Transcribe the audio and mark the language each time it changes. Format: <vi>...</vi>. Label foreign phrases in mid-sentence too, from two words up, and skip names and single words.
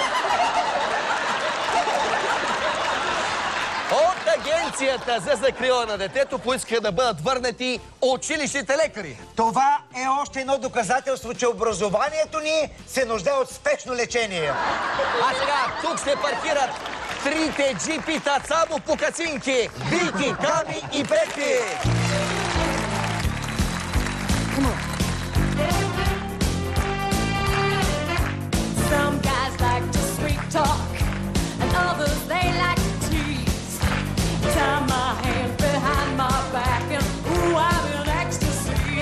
<bg>От Агенцията за закрила на детето поискаха да бъдат върнати училищните лекари. Това е още едно доказателство, че образованието ни се нуждае от спешно лечение. А сега тук ще паркират трите джипита само по кацинки. Бики, Ками и Бети.</bg> <en>Some guys like to sweet talk, and others they like to tease. Tie my hand behind my back, and ooh, I'm in ecstasy.</en>